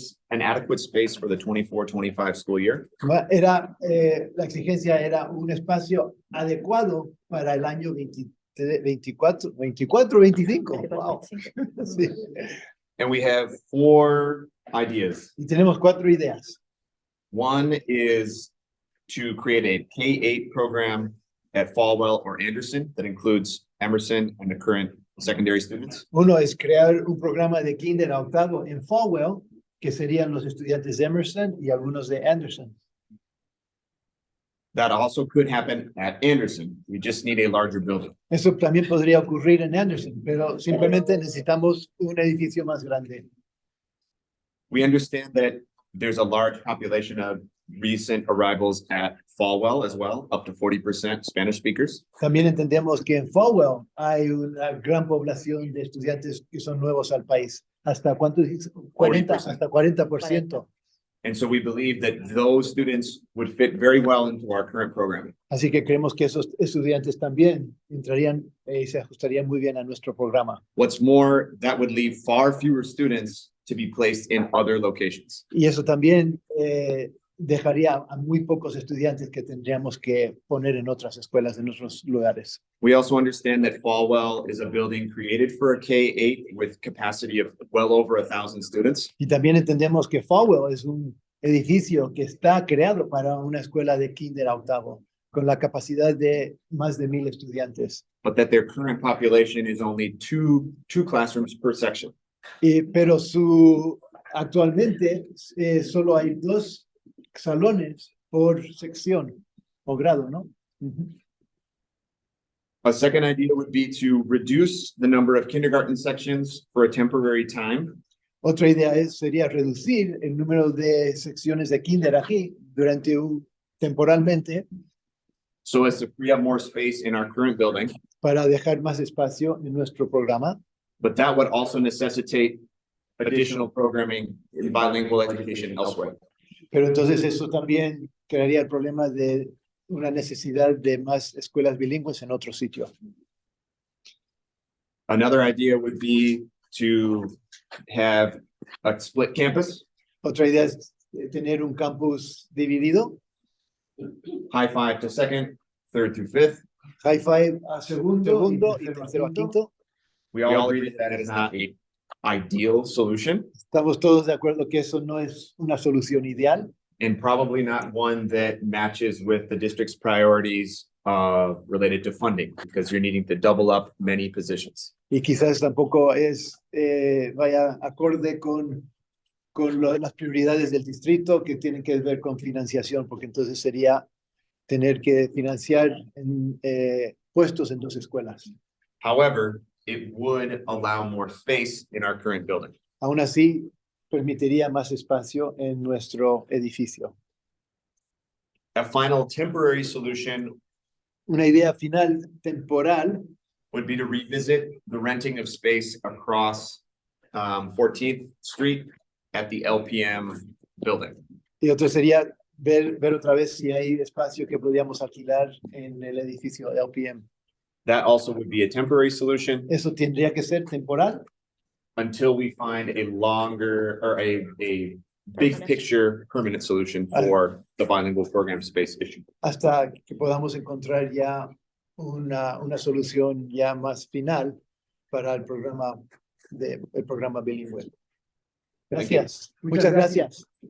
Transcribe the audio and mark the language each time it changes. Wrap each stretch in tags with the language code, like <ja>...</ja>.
<en>an adequate space for the 24-25 school year.</en> <es>la exigencia era un espacio adecuado para el año 24, 25. Wow. Sí.</es> <en>And we have 4 ideas.</en> <es>Y tenemos 4 ideas.</es> <en>One is to create a K-8 program at Falwell or Anderson that includes Emerson and the current secondary students.</en> <es>Uno es crear un programa de kinder a octavo en Falwell, que serían los estudiantes de Emerson y algunos de Anderson.</es> <en>That also could happen at Anderson. We just need a larger building.</en> <es>Eso también podría ocurrir en Anderson, pero simplemente necesitamos un edificio más grande.</es> <en>We understand that there's a large population of recent arrivals at Falwell as well, up to 40% Spanish speakers.</en> <es>También entendemos que en Falwell hay una gran población de estudiantes que son nuevos al país. ¿Hasta cuánto dice? 40, 40%. hasta 40%.</es> <en>And so we believe that those students would fit very well into our current programming.</en> <es>Así que creemos que esos estudiantes también entrarían y se ajustarían muy bien a nuestro programa.</es> <en>What's more, that would leave far fewer students to be placed in other locations.</en> <es>Y eso también dejaría a muy pocos estudiantes que tendríamos que poner en otras escuelas, en otros lugares.</es> <en>We also understand that Falwell is a building created for a K-8 with capacity of well over 1,000 students.</en> <es>Y también entendemos que Falwell es un edificio que está creado para una escuela de kinder a octavo, con la capacidad de más de 1,000 estudiantes.</es> <en>But that their current population is only two classrooms per section.</en> <es>Pero actualmente solo hay 2 salones por sección o grado, ¿no?</es> <en>A second idea would be to reduce the number of kindergarten sections for a temporary time.</en> <es>Otra idea sería reducir el número de secciones de kinder aquí temporalmente</es> <en>So as to free up more space in our current building,</en> <es>para dejar más espacio en nuestro programa.</es> <en>but that would also necessitate additional programming in bilingual education elsewhere.</en> <es>Pero entonces eso también crearía el problema de una necesidad de más escuelas bilingües en otro sitio.</es> <en>Another idea would be to have a split campus,</en> <es>Otra idea es tener un campus dividido,</es> <en>high five to second, third through fifth.</en> <es>high five a segundo y tercero a quinto.</es> <en>We all agree that that is not a ideal solution</en> <es>Estamos todos de acuerdo que eso no es una solución ideal</es> <en>and probably not one that matches with the district's priorities related to funding, because you're needing to double up many positions.</en> <es>y quizás tampoco vaya acorde con las prioridades del distrito que tienen que ver con financiación, porque entonces sería tener que financiar puestos en 2 escuelas.</es> <en>However, it would allow more space in our current building.</en> <es>Aún así, permitiría más espacio en nuestro edificio.</es> <en>A final temporary solution</en> <es>Una idea final temporal</es> <en>would be to revisit the renting of space across 14th Street at the LPM building.</en> <es>y otro sería ver otra vez si hay espacio que podríamos alquilar en el edificio de LPM.</es> <en>That also would be a temporary solution</en> <es>Eso tendría que ser temporal</es> <en>until we find a longer or a big picture permanent solution for the bilingual program space issue.</en> <es>hasta que podamos encontrar ya una solución ya más final para el programa bilingüe. Gracias. Muchas gracias.</es>